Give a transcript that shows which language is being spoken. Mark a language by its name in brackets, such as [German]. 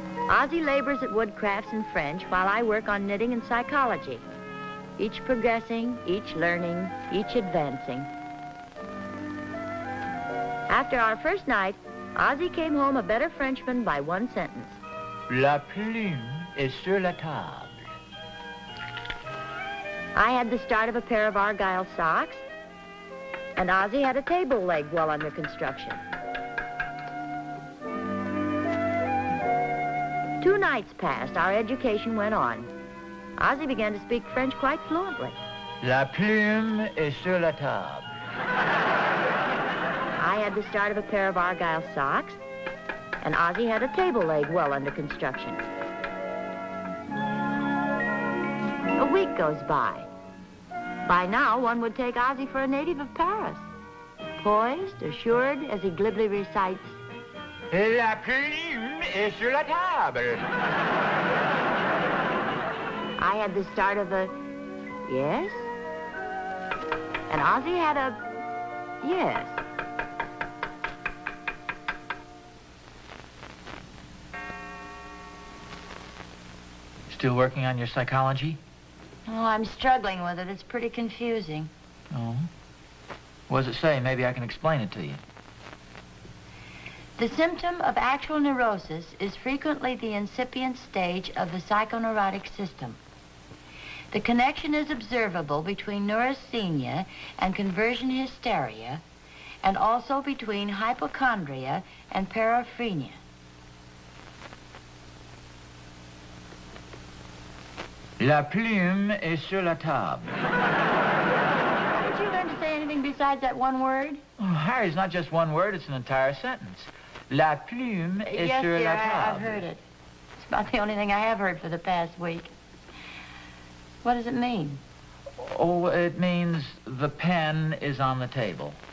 [English] Ozzie labors at woodcrafts and French while I work on knitting and psychology. Each progressing, each learning, each advancing. After our first night, Ozzie came home a better Frenchman by one sentence. [French] La plume est sur la table. [English] I had the start of a pair of Argyle socks, and Ozzie had a table leg well under construction. 2 nights passed. Our education went on. Ozzie began to speak French quite fluently. [French] La plume est sur la table. [English] I had the start of a pair of Argyle socks, and Ozzie had a table leg well under construction. A week goes by. By now, one would take Ozzie for a native of Paris. Poised, assured, as he glibly recites, [French] La plume est sur la table. [English] I had the start of a yes, and Ozzie had a yes. Still working on your psychology? Oh, I'm struggling with it. It's pretty confusing. Oh? What does it say? Maybe I can explain it to you. The symptom of actual neurosis is frequently the incipient stage of the psychoneurotic system. The connection is observable between neurasthenia and conversion hysteria, and also between hypochondria and paraphrenia. [French] La plume est sur la table. [English] Did you learn to say anything besides that one word? Oh, Harry, it's not just one word, it's an entire sentence. [French] La plume est [English] Yes, [French] sur [English] dear, [French] la table. [English] I've heard it. It's about the only thing I have heard for the past week. What does it mean? Oh, it means the pen is on the table.